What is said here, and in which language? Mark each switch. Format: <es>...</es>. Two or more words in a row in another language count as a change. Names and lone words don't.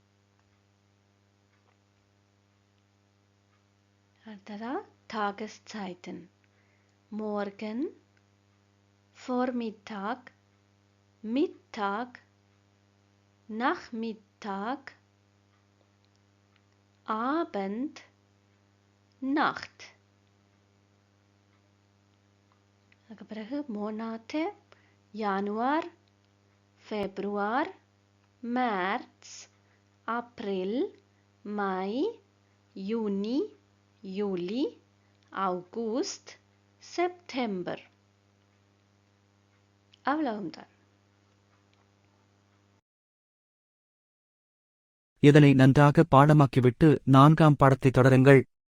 <ta>அடுத்ததா Tageszeiten.</ta> <de>Morgen, Vormittag, Mittag, Nachmittag, Abend, Nacht.</de> <ta>அதுக்கு பிறகு</ta> <de>Monate, Januar, Februar, März, April, Mai, Juni, Juli, August, September.</de> <ta>அவ்வளவுதான். இதனை நன்றாக பாடமாக்கிவிட்டு 4ஆம் பாடத்தை தொடருங்கள்.</ta>